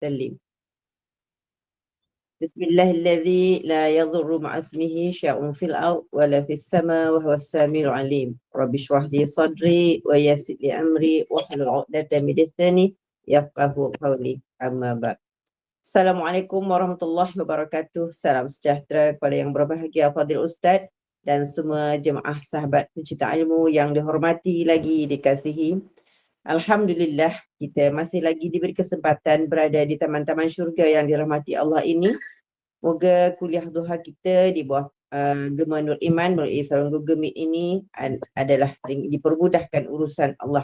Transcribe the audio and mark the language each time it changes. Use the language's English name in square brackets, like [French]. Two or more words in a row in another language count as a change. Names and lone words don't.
[Arabic] Salim. بسم الله الذي لا يضر مع اسمه شيء في الأرض ولا في السماء وهو السميع العليم. رب اشرح لي صدري ويسر لي أمري واحلل عقدة من لساني يفقهوا قولي. أما بعد. السلام عليكم ورحمة الله وبركاته. [Malay] Salam sejahtera kepada yang berbahagia Fadil Ustaz dan semua jemaah sahabat pencinta ilmu yang dihormati lagi dikasihi. Alhamdulillah, kita masih lagi diberi kesempatan berada di taman-taman syurga yang dirahmati Allah ini. Moga kuliah duha kita di bawah Gema Nur Iman melalui saluran Google Meet ini adalah dipermudahkan urusan Allah.